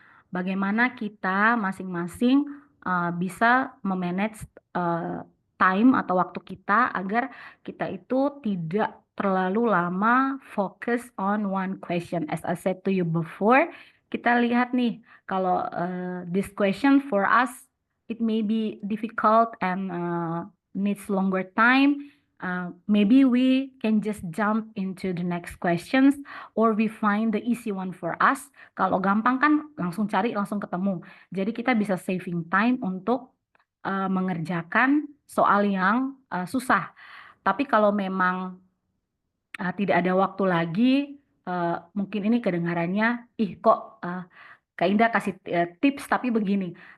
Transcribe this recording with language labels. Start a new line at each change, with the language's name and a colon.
Indonesian: Bagaimana kita masing-masing bisa memanage time atau waktu kita agar kita itu tidak terlalu lama fokus
English: on one question. As I said to you before,
Indonesian: kita lihat nih kalau
English: this question for us it may be difficult and needs longer time. Maybe we can just jump into the next questions or we find the easy one for us.
Indonesian: Kalau gampang kan langsung cari, langsung ketemu. Jadi kita bisa saving time untuk mengerjakan soal yang susah. Tapi kalau memang tidak ada waktu lagi, mungkin ini kedengarannya, ih kok Kak Indah kasih tips tapi begini.